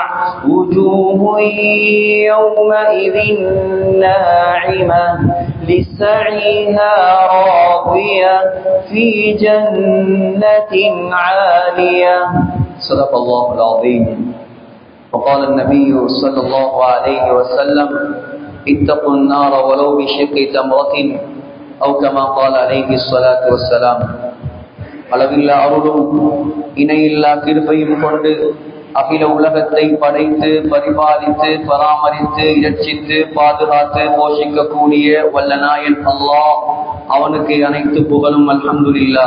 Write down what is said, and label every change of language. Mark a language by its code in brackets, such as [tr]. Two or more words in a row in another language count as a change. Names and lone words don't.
[ar] وجوه يومئذ ناعمة لسعيها راضية في جنة عالية. صدق الله العظيم. وقال النبي صلى الله عليه وسلم: اتقوا النار ولو بشق تمرة أو كما قال عليه الصلاة والسلام. [ta] அளவில்லா அருளும் இணையில்லா கிருபையும் கொண்டு அகில உலகத்தை படைத்து பரிபாலித்து பராமரித்து இரட்சித்து பாதுகாத்து போஷிக்கக்கூடிய வல்லநாயன் அல்லாஹ், அவனுக்கு அனைத்து புகழும். அல்ஹம்துலில்லாஹ்.